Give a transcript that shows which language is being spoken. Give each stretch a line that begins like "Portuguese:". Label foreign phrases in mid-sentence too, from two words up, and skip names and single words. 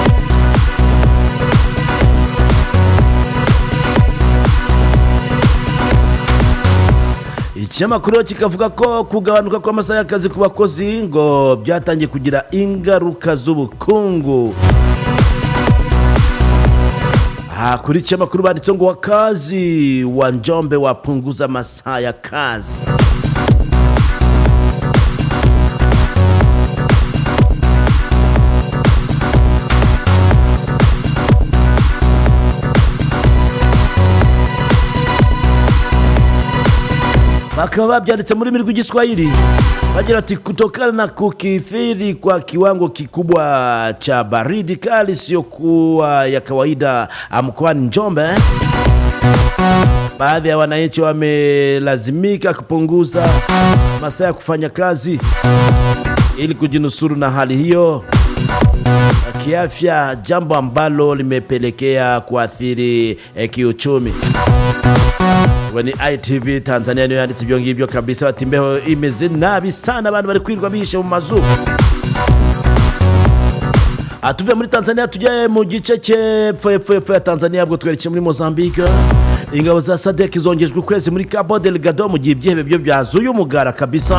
Kinyarwanda: Ikinyamakuru kikavuga ko kugabanuka kw'amasaha y'akazi ku bakozi ngo byatangiye kugira ingaruka z'ubukungu. Kuri ikinyamakuru banditse ngo
Swahili: wakazi wa Njombe wapunguza masaa ya kazi.
Kinyarwanda: Bakaba babyanditse muri rurimi rw'Igiswahili bagira ati
Swahili: kutokana na kukithiri kwa kiwango kikubwa cha baridi kali sio kuwa ya kawaida mkoani Njombe, baadhi ya wananchi wamelazimika kupunguza masaa ya kufanya kazi ili kujinusuru na hali hiyo kiafya, jambo ambalo limepelekea kuathiri kiuchumi.
Kinyarwanda: Wani ITV Tanzania niyo yanditse ibyo ngibyo kabisa, bati imbeho imeze nabi sana, abantu bari kwirwa bishe mu mazu. Atuve muri Tanzania tujye mu gice cy'epfo ya Tanzania, bwo twerekeye muri Mozambique. Ingabo za Sadek zongejwe ukwezi muri Cabo Delgado mu gihe ibyebe byo byazuye umugara kabisa.